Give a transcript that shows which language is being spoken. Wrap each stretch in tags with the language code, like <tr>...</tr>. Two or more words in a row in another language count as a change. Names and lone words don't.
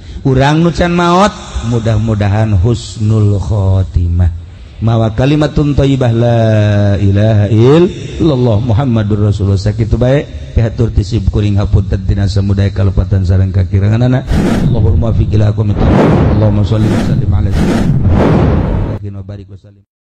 <su>Urang nu can maot mudah-mudahan</su> <ar>حسن الخاتمة</ar> <su>mawa</su> <ar>كلمة طيبة لا إله إلا الله محمد رسول الله</ar> <su>sakitu bae pihatur tisib kuring hapunten tina samudaya kalepatan sareng kakiranganana</su> <ar>اللهم فقل أقومت اللهم صل وسلم على سيدنا محمد وبارك وسلم</ar>